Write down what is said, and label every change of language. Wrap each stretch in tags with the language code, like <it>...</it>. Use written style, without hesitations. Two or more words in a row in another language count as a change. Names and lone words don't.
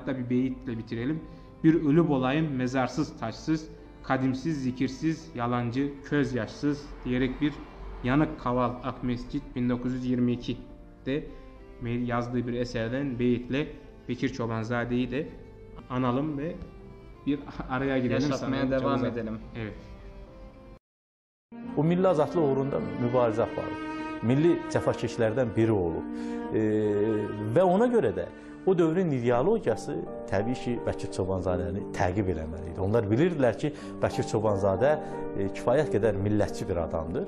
<tr>Hatta bir beyitle bitirelim. Bir ölü olayım mezarsız taşsız, kadimsiz zikirsiz, yalancı köz yaşsız diyerek bir Yanık Kaval Akmescit 1922'de yazdığı bir eserden beyitle Bekir Çobanzade'yi de analım ve bir araya gidelim. Yaşatmaya devam edelim. Evet.</tr> <az>O milli azadlıq uğrunda mübarizə aparıb. Milli cəfakeşlərdən biri olub. Və ona görə də o dövrün ideologiyası təbii ki, Bəkir Çobanzadəni təqib eləməli idi. Onlar bilirdilər ki, Bəkir Çobanzadə kifayət qədər millətçi bir adamdır.</az>